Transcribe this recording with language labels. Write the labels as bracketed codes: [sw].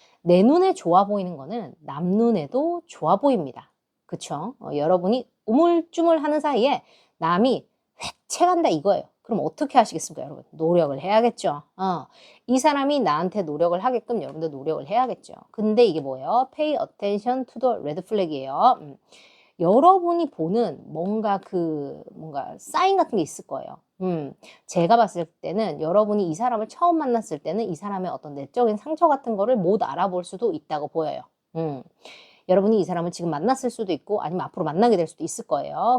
[ko] 내 눈에 좋아 보이는 거는 남 눈에도 좋아 보입니다. 그쵸? 여러분이 우물쭈물하는 사이에 남이 획책한다 이거예요. 그럼 어떻게 하시겠습니까, 여러분? 노력을 해야겠죠. 이 사람이 나한테 노력을 하게끔 여러분도 노력을 해야겠죠. 근데 이게 뭐예요? [en] Pay attention to the red flag이에요. [ko] 여러분이 보는 뭔가 사인 같은 게 있을 거예요. 제가 봤을 때는 여러분이 이 사람을 처음 만났을 때는 이 사람의 어떤 내적인 상처 같은 거를 못 알아볼 수도 있다고 보여요. 여러분이 이 사람을 지금 만났을 수도 있고 아니면 앞으로 만나게 될 수도 있을 거예요.